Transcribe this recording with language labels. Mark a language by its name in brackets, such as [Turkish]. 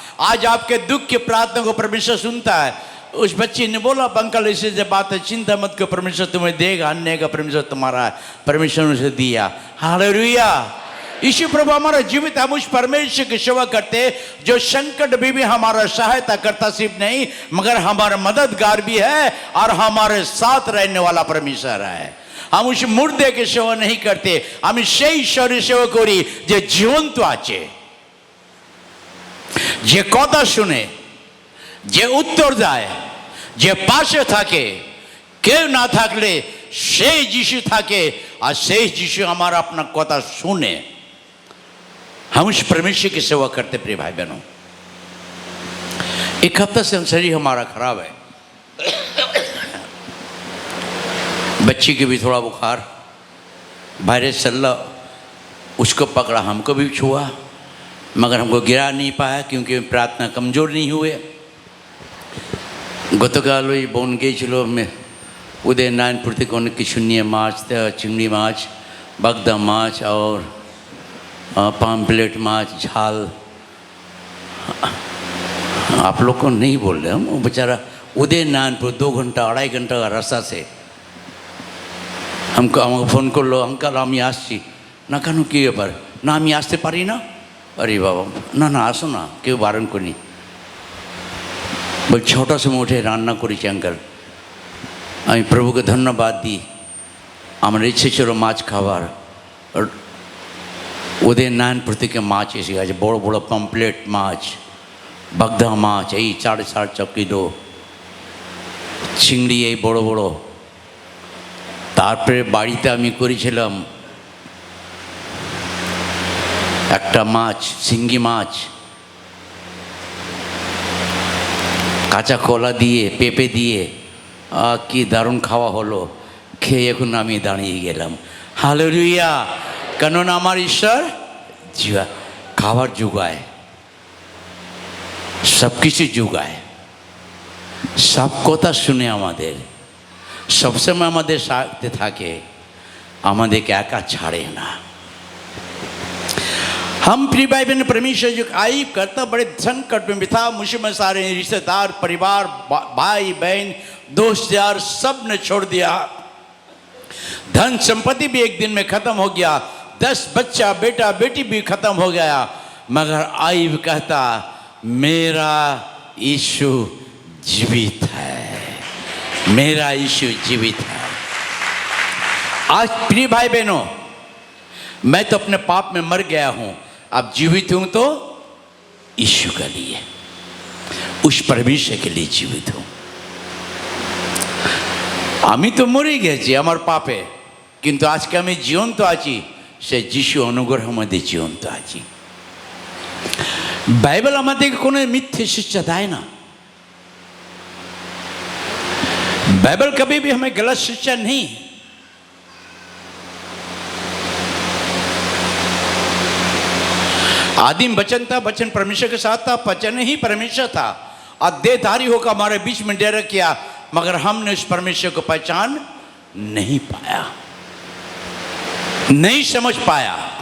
[Hindi] आज आपके दुख की प्रार्थना को परमेश्वर सुनता है। उस बच्ची ने बोला अंकल ऐसे जब बात है, चिंता मत करो, परमेश्वर तुम्हें देगा, अन्य का परमेश्वर तुम्हारा है, परमेश्वर ने उसे दिया। हालेलुया। यीशु प्रभु हमारा जीवित, हम उस परमेश्वर की सेवा करते जो संकट में भी हमारा सहायता करता सिर्फ नहीं मगर हमारा मददगार भी है और हमारे साथ रहने वाला परमेश्वर है। हम उस मुर्दे की सेवा नहीं करते, हम [Bangla] সেই ঈশ্বরের সেবা করি যে জীবন্ত আছে, যে কথা শুনে, যে উত্তর দেয়, যে পাশে থাকে। কেউ না থাকলে সেই যিশু থাকে আর সেই যিশু আমার আপনার কথা শুনে। [Hindi] हम उस परमेश्वर की सेवा करते प्रिय भाई बहनों। एक हफ्ता से शरीर हमारा खराब है, बच्ची के भी थोड़ा बुखार, वायरस चल रहा, उसको पकड़ा, हमको भी छुआ मगर हमको गिरा नहीं पाया क्योंकि प्रार्थना कमज़ोर नहीं हुए। [Bangla] গতকাল ওই বোন গিয়েছিল উদয় নারায়ণপুর থেকে অনেক কিছু নিয়ে, মাছ, চিংড়ি মাছ, বাগদা মাছ [Hindi] और पाम्पलेट माछ, झाल। आप लोग को नहीं बोल रहे हम, वो बेचारा उदय नारायणपुर 2 घंटा 2.5 घंटा का रास्ता से हमको फोन कर लो, अंकल [Bangla] আমি আসছি না। কেন কী ব্যাপার? না আমি আসতে পারি না। [Hindi] अरे बाबा ना ना [Bangla] আসো না, কেউ বারণ করিনি। বল 6টার সময় উঠে রান্না করেছি আঙ্কেল। আমি প্রভুকে ধন্যবাদ দিই, আমার ইচ্ছে ছিল মাছ খাবার। उदय नारायणपुर থেকে মাছ এসে গেছে, বড় বড় পমপ্লেট মাছ, বাগদা মাছ এই 4.5 কিলো, চিংড়ি এই বড় বড়। তারপরে বাড়িতে আমি করেছিলাম একটা মাছ, শিঙ্গি মাছ, কাঁচা কলা দিয়ে, পেঁপে দিয়ে, কি দারুণ খাওয়া হলো। খেয়ে এখন আমি দাঁড়িয়ে গেলাম। হালেলুয়া। কেননা আমার ঈশ্বর জীবা খাবার যোগায়, সব কিছু যোগায়, সব কথা শুনে আমাদের, সবসময় আমাদের সাথে থাকে, আমাদেরকে একা ছাড়ে না। [Hindi] हम प्रिय भाई बहन परमेश्वर जो आई करता बड़े संकट में था, मुझे में सारे रिश्तेदार, परिवार, भाई बहन, दोस्त यार सब ने छोड़ दिया। धन संपत्ति भी एक दिन में खत्म हो गया, 10 बच्चा बेटा बेटी भी खत्म हो गया, मगर आई कहता मेरा यीशु जीवित है, मेरा यीशु जीवित है। आज प्रिय भाई बहनों, मैं तो अपने पाप में मर गया हूं, अब जीवित हूं तो यीशु के लिए, उस परमेश्वर के लिए जीवित हूं। [Bangla] আমি তো মরে গেছি আমার পাপে, কিন্তু আজকে আমি জীবন্ত আছি, সে যিশু অনুগ্রহ মধ্যে জীবন্ত আছি। বাইবেল আমাদেরকে কোনো মিথ্যে শিক্ষা দেয় না, [Hindi] बाइबल कभी भी हमें गलत शिक्षा नहीं। आदिम वचन था, वचन परमेश्वर के साथ था, वचन ही परमेश्वर था, और देहधारी होकर हमारे बीच में डेरा किया, मगर हमने उस परमेश्वर को पहचान नहीं पाया, नहीं समझ पाया।